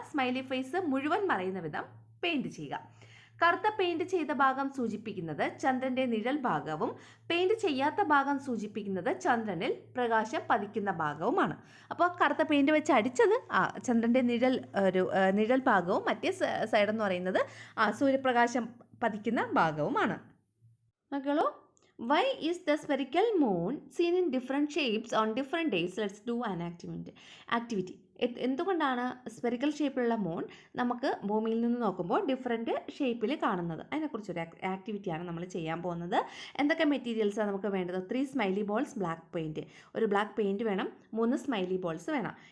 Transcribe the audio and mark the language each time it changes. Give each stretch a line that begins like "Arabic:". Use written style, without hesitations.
Malayalam: Smiley face മുഴുവൻ മറയുന്ന വിധം paint ചെയ്യുക. കറുത്ത പെയിൻറ് ചെയ്ത ഭാഗം സൂചിപ്പിക്കുന്നത് ചന്ദ്രൻ്റെ നിഴൽ ഭാഗവും പെയിൻറ് ചെയ്യാത്ത ഭാഗം സൂചിപ്പിക്കുന്നത് ചന്ദ്രനിൽ പ്രകാശം പതിക്കുന്ന ഭാഗവുമാണ്. അപ്പോൾ കറുത്ത പെയിൻറ് വെച്ച് അടിച്ചത് ചന്ദ്രൻ്റെ നിഴൽ ഭാഗവും മറ്റേ സൈഡെന്ന് പറയുന്നത് സൂര്യപ്രകാശം പതിക്കുന്ന ഭാഗവുമാണ്. മക്കളോ,
English: why is the spherical moon seen in different shapes on different days? Let's do an activity.
Malayalam: എന്തുകൊണ്ടാണ് സ്ഫെറിക്കൽ ഷേപ്പിലുള്ള മൂൺ നമുക്ക് ഭൂമിയിൽ നിന്ന് നോക്കുമ്പോൾ ഡിഫറെൻറ്റ് ഷേപ്പിൽ കാണുന്നത്? അതിനെക്കുറിച്ചൊരു ആക്ടിവിറ്റിയാണ് നമ്മൾ ചെയ്യാൻ പോകുന്നത്. എന്തൊക്കെ മെറ്റീരിയൽസാണ് നമുക്ക് വേണ്ടത്? 3 സ്മൈലി ബോൾസ്, ബ്ലാക്ക് പെയിൻറ്റ്. ഒരു ബ്ലാക്ക് പെയിൻറ്റ് വേണം, 3 സ്മൈലി ബോൾസ് വേണം.